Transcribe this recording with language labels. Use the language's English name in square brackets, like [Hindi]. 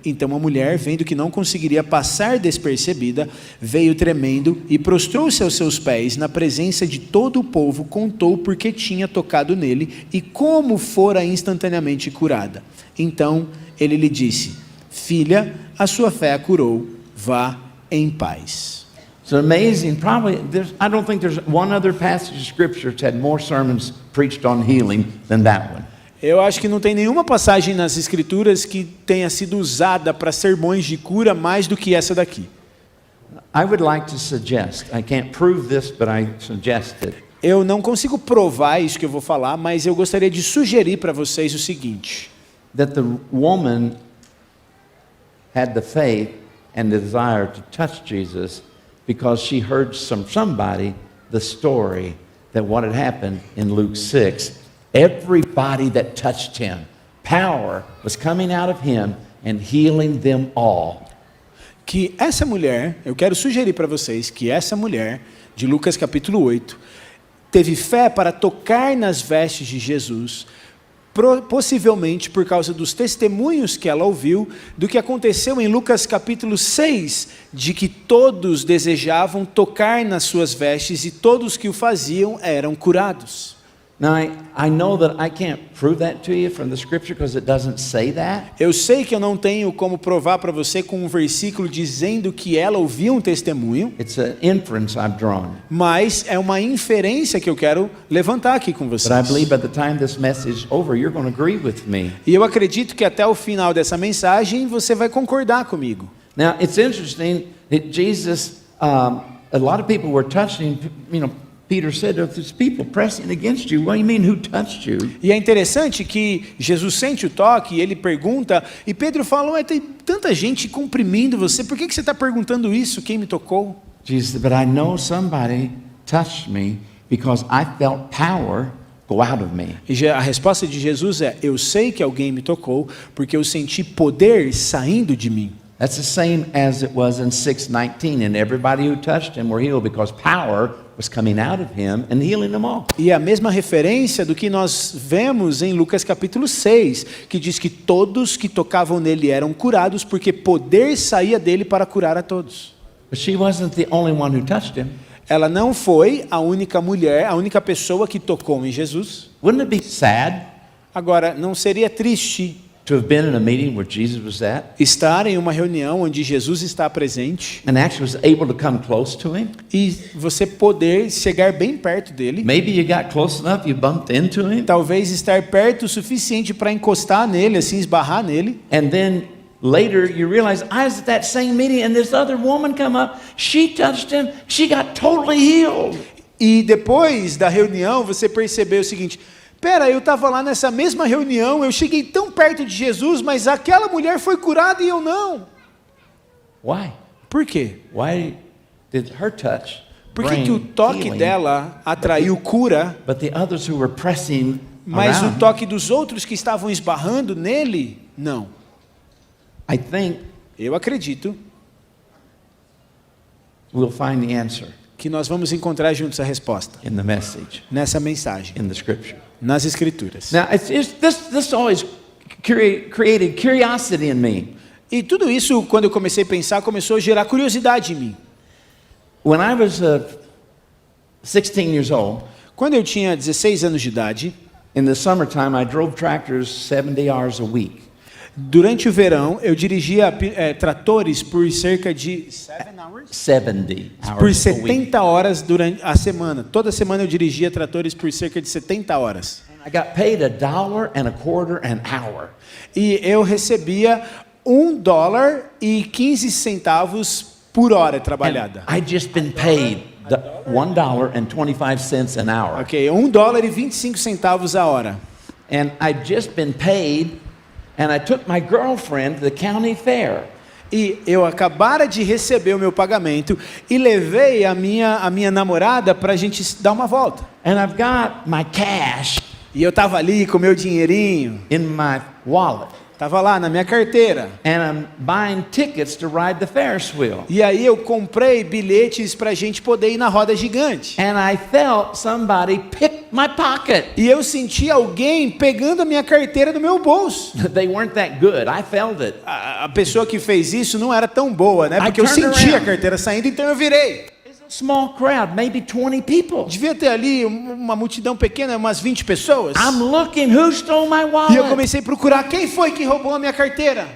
[Portuguese] Então a mulher, vendo que não conseguiria passar despercebida, veio tremendo e prostrou-se aos seus pés, na presença de todo o povo, contou porque tinha tocado nele e como fora instantaneamente curada. Então ele lhe disse, filha, a sua fé a curou, vá em paz. [English] It's amazing. Probably, I don't think there's one other passage of Scripture that's had more sermons preached on healing than that one. [Portuguese] Eu acho que não tem nenhuma passagem nas Escrituras que tenha sido usada para sermões de cura mais do que essa daqui. [English] I would like to suggest, I can't prove this, but I suggest it. [Portuguese] Eu não consigo provar isso que eu vou falar, mas eu gostaria de sugerir para vocês o seguinte. [English] That the woman had the faith and the desire to touch Jesus because she heard somebody the story that what had happened in Luke 6. Everybody that touched him, power was coming out of him and healing them all. [Portuguese] Que essa mulher, eu quero sugerir para vocês que essa mulher, de Lucas capítulo 8, teve fé para tocar nas vestes de Jesus, possivelmente por causa dos testemunhos que ela ouviu do que aconteceu em Lucas capítulo 6, de que todos desejavam tocar nas suas vestes e todos que o faziam eram curados. [English] Now, I know that I can't prove that to you from the Scripture because it doesn't say that. [Portuguese] Eu sei que eu não tenho como provar para você com um versículo dizendo que ela ouvia um testemunho, [English] It's an inference I've drawn. [Portuguese] mas é uma inferência que eu quero levantar aqui com vocês. [English] But I believe by the time this message is over, you're going to agree with me. [Portuguese] E eu acredito que até o final dessa mensagem você vai concordar comigo. [English] Now, it's interesting that Jesus, a lot of people were touching, Peter said, "If there's people pressing against you, what do you mean, who touched you?" [Portuguese] E é interessante que Jesus sente o toque, e ele pergunta, e Pedro fala, ué, tem tanta gente comprimindo você, por que você está perguntando isso, quem me tocou? [English] Jesus said, "But I know somebody touched me because I felt power go out of me." [Portuguese] E a resposta de Jesus é, eu sei que alguém me tocou, porque eu senti poder saindo de mim. [English] That's the same as it was in 6:19, and everybody who touched him were healed because power was coming out of him and healing them all. [Portuguese] E a mesma referência do que nós vemos em Lucas capítulo 6, que diz que todos que tocavam nele eram curados, porque poder saía dele para curar a todos. [English] But she wasn't the only one who touched him. [Portuguese] Ela não foi a única mulher, a única pessoa que tocou em Jesus. [English] Wouldn't it be sad [Portuguese] Agora, não seria triste [English] to have been in a meeting where Jesus was at [Portuguese] estar em uma reunião onde Jesus está presente [English] and actually was able to come close to him? [Portuguese] e você poder chegar bem perto dele? [English] Maybe you got close enough, you bumped into him, [Portuguese] Talvez estar perto o suficiente para encostar nele, assim, esbarrar nele. [English] and then later you realize, I was at that same meeting and this other woman come up, she touched him, she got totally healed. [Portuguese] E depois da reunião você percebeu o seguinte, pera, eu estava lá nessa mesma reunião, eu cheguei tão perto de Jesus, mas aquela mulher foi curada e eu não. [English] Why? [Portuguese] Por quê? [English] Why did her touch [Portuguese] Por que, [English] bring [Portuguese] que o toque [English] healing, [Portuguese] dela atraiu cura, [English] but the others who were pressing [Portuguese] mas o [English] around, [Portuguese] toque dos outros que estavam esbarrando nele, não? [English] I think [Portuguese] Eu acredito [English] we'll find the answer. [Portuguese] que nós vamos encontrar juntos a resposta [English] in the message, [Portuguese] nessa mensagem, [English] in the scripture. [Portuguese] nas Escrituras. [English] Now, this always created curiosity in me. [Portuguese] E tudo isso, quando eu comecei a pensar, começou a gerar curiosidade em mim. [English] When I was 16 years old, [Portuguese] Quando eu tinha 16 anos de idade, [English] in the summertime, I drove tractors 70 hours a week. [Portuguese] durante o verão, eu dirigia tratores por cerca de 70 por [English] hours a week. [Portuguese] 70 horas durante a semana. Toda semana eu dirigia tratores por cerca de 70 horas. [English] I got paid $1.25 an hour. [Portuguese] E eu recebia $1,15 por hora trabalhada. [English] I'd just been paid $1.25 an hour. [Portuguese] Ok, $1,25 a hora. [English] And I'd just been paid, and I took my girlfriend to the county fair. [Portuguese] E eu acabara de receber o meu pagamento e levei a minha namorada para a gente dar uma volta. [English] And I've got my cash [Portuguese] E eu estava ali com o meu dinheirinho, [English] in my wallet. [Portuguese] estava lá na minha carteira. [English] And I'm buying tickets to ride the Ferris wheel. [Portuguese] E aí eu comprei bilhetes para a gente poder ir na roda gigante. [English] And I felt somebody pick my pocket. [Portuguese] E eu senti alguém pegando a minha carteira do meu bolso. [English] They weren't that good. I felt it. [Portuguese] A pessoa que fez isso não era tão boa, né? [English] I [Portuguese] Porque eu [English] turned [Portuguese] senti a [English] around. [Portuguese] carteira saindo, então eu virei. [English] It's a small crowd, maybe 20 people. [Portuguese] Devia ter ali uma multidão pequena, umas 20 pessoas. [English] I'm looking who stole my [Portuguese] E eu [English] wallet. [Portuguese] comecei a procurar quem foi que roubou a minha carteira.